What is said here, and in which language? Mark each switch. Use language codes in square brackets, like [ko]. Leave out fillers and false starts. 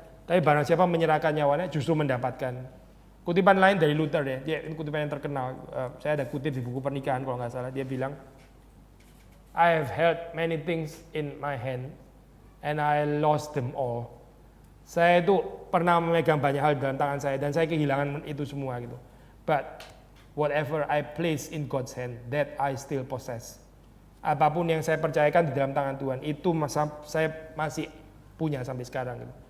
[id] Tapi barang siapa menyerahkan nyawanya, justru mendapatkan. Kutipan lain dari Luther ya, ini kutipan yang terkenal. Saya ada kutip di buku pernikahan kalau nggak salah, dia bilang, [en] I have held many things in my hand, and I lost them all. [id] Saya itu pernah memegang banyak hal dalam tangan saya dan saya kehilangan itu semua gitu. [en] But whatever I place in God's hand, that I still possess. [id] Apapun yang saya percayakan di dalam tangan Tuhan, itu saya masih punya sampai sekarang gitu.